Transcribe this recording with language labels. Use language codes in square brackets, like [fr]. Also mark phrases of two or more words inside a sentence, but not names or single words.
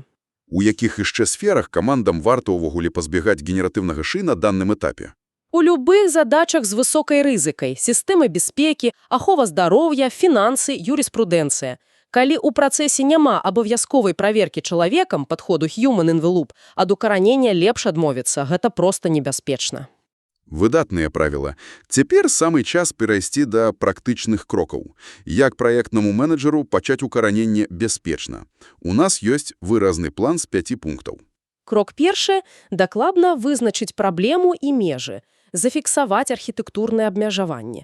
[be] У якіх яшчэ сферах камандам варта ўвогуле пазбегаць генератыўнага ШИИ [ru] на данным этапе? [be] У любых задачах з высокай рызыкай, сістэмы бяспекі, ахова здароўя, фінансы, юрыспрудэнцыя. Калі ў працэсе няма абавязковай праверкі чалавекам падходу [en] human in the loop, [be] ад укаранення лепш адмовіцца, гэта проста небяспечна. Выдатныя правіла. Цяпер самы час перайсці да практычных крокаў. Як праектнаму менеджеру пачаць укараненне бяспечна? У нас ёсць выразны план з 5 пунктаў. Крок першы – дакладна вызначыць праблему і межы, зафіксаваць архітэктурнае абмежаванне.